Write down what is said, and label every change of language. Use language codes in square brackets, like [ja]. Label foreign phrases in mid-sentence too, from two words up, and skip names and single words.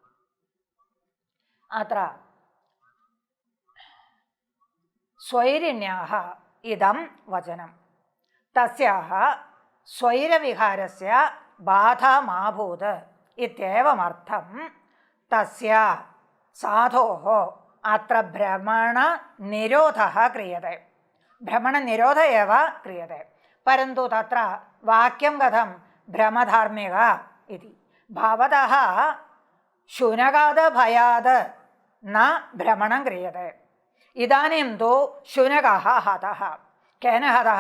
[sa] അത്ര സ്വൈരിണ്യാः ഇദം വചനം തസ്യാः സ്വൈരവിഹാരസ്യ ബാധാ മാഭൂത് ഇത്യേവമർത്ഥം തസ്യ സാധോः അത്ര ഭ്രമണനിരോധः ക്രിയത്തെ. ഭ്രമണനിരോധ एव ക്രിയത്തെ. परन्तु तत्र वाक्यं कथं भ्रमधार्मिक इति. भवतः शुनकाद भयाद न भ्रमणं क्रियते. इदानीं तु शुनकः हतः. केन हतः?